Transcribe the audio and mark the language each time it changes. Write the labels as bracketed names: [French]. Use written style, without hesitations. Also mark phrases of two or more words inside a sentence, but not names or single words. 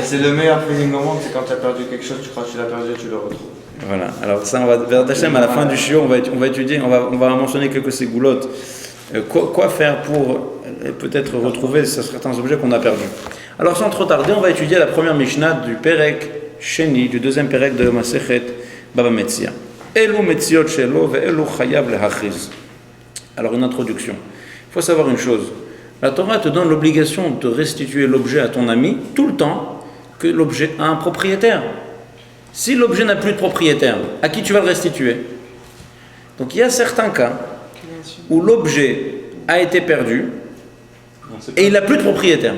[French] C'est le meilleur feeling au monde, c'est quand tu as perdu quelque chose, tu crois que tu l'as perdu et tu le retrouves. Voilà, alors ça, on va, vers Hachem, à la fin du shiur, on va étudier, on va mentionner quelques ségoulottes. Quoi faire pour peut-être retrouver certains objets qu'on a perdus. Alors sans trop tarder, on va étudier la première Mishnah du [Hebrew] פרק שני, [French] du deuxième Perek de Masechet Baba Metzia. [Hebrew] אלו מציאות שלו ואלו חייב להכריז. [French] Alors une introduction. Il faut savoir une chose. La Torah te donne l'obligation de restituer l'objet à ton ami tout le temps que l'objet a un propriétaire. Si l'objet n'a plus de propriétaire, à qui tu vas le restituer? Donc il y a certains cas où l'objet a été perdu et il n'a plus de propriétaire.